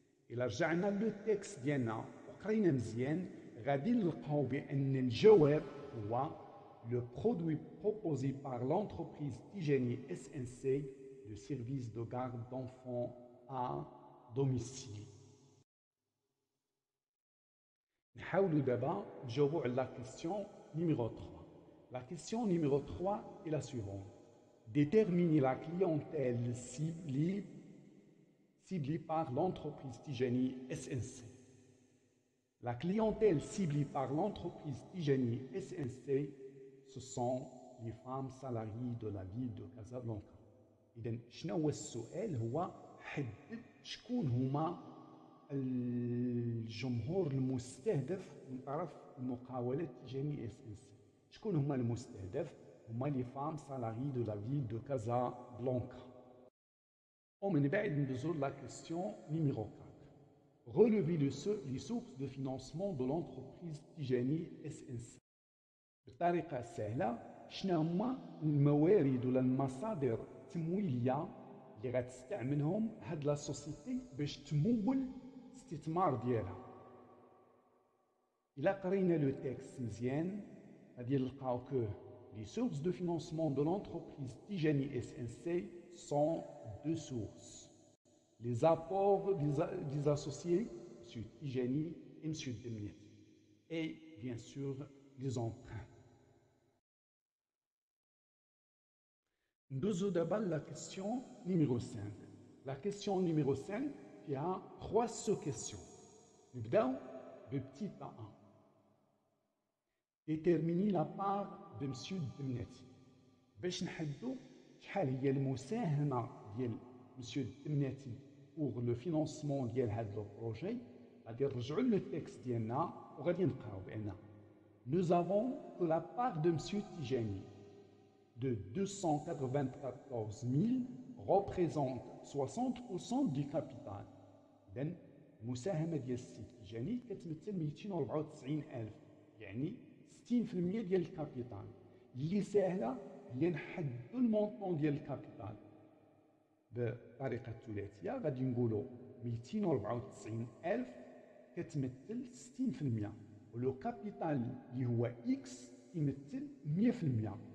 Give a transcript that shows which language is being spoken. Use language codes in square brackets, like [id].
[ar] إلا رجعنا للتكست ديالنا وقرينا مزيان غادي نلقاو بأن الجواب هو [fr] le produit proposé par l'entreprise Tijani SNC de service de garde d'enfants à domicile. [ar] نحاولوا دابا نجاوبوا على [fr] la question numéro 3. La question numéro 3 est la suivante. Déterminer la clientèle ciblée par l'entreprise Tijani SNC. La clientèle ciblée par l'entreprise Tijani SNC, ce sont les femmes salariées de la ville de Casablanca. [ar] إذن شنو هو السؤال؟ هو حدد شكون هما الجمهور المستهدف من طرف المقاولات تيجاني SNC. شكون هما المستهدف؟ هما [fr] les femmes salariées de la ville de Casablanca. [ar] ومن بعد ندوزو [fr] la question numéro 4. Relever les sources de financement de l'entreprise Tijani SNC. [ar] بطريقة سهلة شنو هما الموارد ولا المصادر التمويلية اللي غتستعملهم هاد لا سوسيتي باش تمول الاستثمار ديالها. إلا قرينا لو تكست مزيان غادي نلقاو كو [fr] les sources de financement de l'entreprise Tijani SNC sont deux sources. Les apports des associés, M. Tijani et M. Demneti. Et bien sûr, les emprunts. Nous avons la question numéro 5. La question numéro 5, il y a 3 sous-questions. Nous avons le petit A1. Déterminer la part de M. Demneti. [ar] باش نحددوا شحال هي المساهمة ديال M. [fr] Demneti pour le financement [ar] ديال هذا البروجي غادي نرجعوا للتكست ديالنا وغادي نقراو بأن [fr] nous avons que la part de M. Tijani de 294 000 représente 60% du capital. [ar] إذن المساهمة ديال السي تيجاني كتمثل 294,000 يعني 60% ديال الكابيتال. اللي ساهلة هي نحددوا المونطون ديال الكابيتال بطريقة ثلاثية. غادي نقولوا 294,000 كتمثل 60% ولو كابيتال اللي هو إكس يمثل 100%.